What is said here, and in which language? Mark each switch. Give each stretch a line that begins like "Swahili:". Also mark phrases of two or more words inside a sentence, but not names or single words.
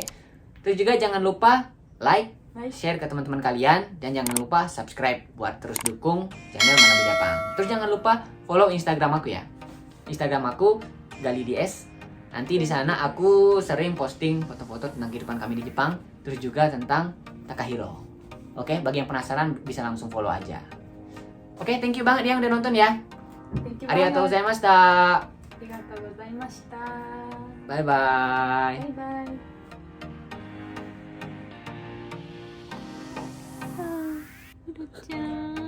Indonesian: Terus juga jangan lupa like, share ke teman-teman kalian, dan jangan lupa subscribe buat terus dukung channel Manabu Jepang. Terus jangan lupa follow Instagram aku ya. Instagram aku GaliDS. Nanti di sana aku sering posting foto-foto tentang kehidupan kami di Jepang, terus juga tentang Takahiro. Oke, bagi yang penasaran bisa langsung follow aja. Oke, thank you banget yang udah nonton ya.
Japanese: ありがとうございました.
English: Bye bye. Chan.